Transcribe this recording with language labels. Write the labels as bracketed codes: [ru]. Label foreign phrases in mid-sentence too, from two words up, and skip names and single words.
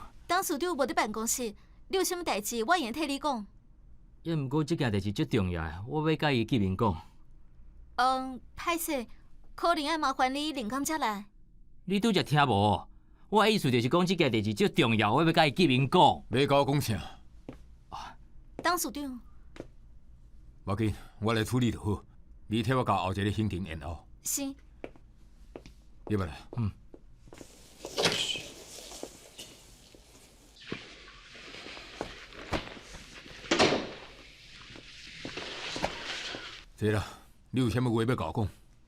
[nan] 董事长无伫办公室，你有啥物代志，我会替你讲。也毋过这件代志足重要的，我要甲伊见面讲。歹势，可能要麻烦你另工才来。你拄则听无？我的意思就是讲，这件代志足重要，我要甲伊见面讲。要甲我讲啥？董事长，无要紧，我来处理就好。你替我甲后一个行程延后。是。你要来。坐啦，你有啥物话要甲我讲？